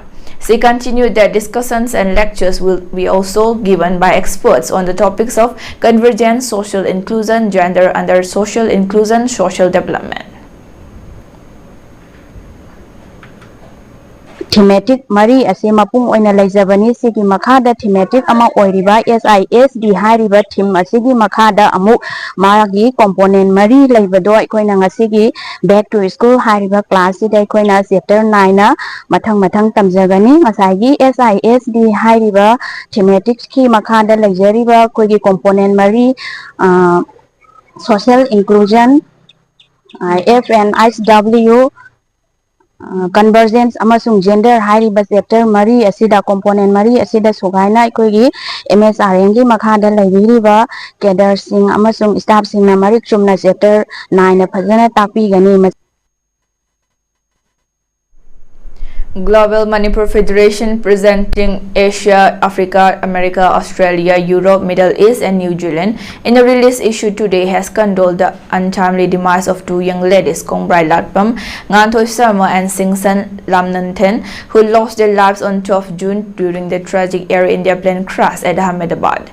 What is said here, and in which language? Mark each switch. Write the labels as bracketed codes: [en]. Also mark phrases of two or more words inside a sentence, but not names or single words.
[en] She continued that discussions and lectures will be also given by experts on the topics of convergence, social inclusion, gender under social inclusion, social development. [mni] Thematic Mari ase mapung oina laijabani sigi makhada thematic ama oiriba SISD hariba theme asigi makhada amu magi component Mari laibado aikoina ngasigi [en] back to school [mni] hariba class ida aikoina chapter 9 na mathang tamjagani ngasagi SISD hariba thematic ki makhada laijariba koigi component Mari [en] social inclusion [mni] FNSW convergence amasung gender hariba chapter Mari asida component Mari asida sogaina koigi MSRN gi makhada laibiriba cadre sing amasung staff sing na Mari chumna chapter 9 na phajana tapi gani. [en] Global Manipur Federation, presenting Asia, Africa, America, Australia, Europe, Middle East and New Zealand, in a release issued today, has condoled the untimely demise of two young ladies, Kongrai Latpam, Nganthoi Sarma and Singsan Lamnanthen, who lost their lives on 12 June during the tragic Air India plane crash at Ahmedabad.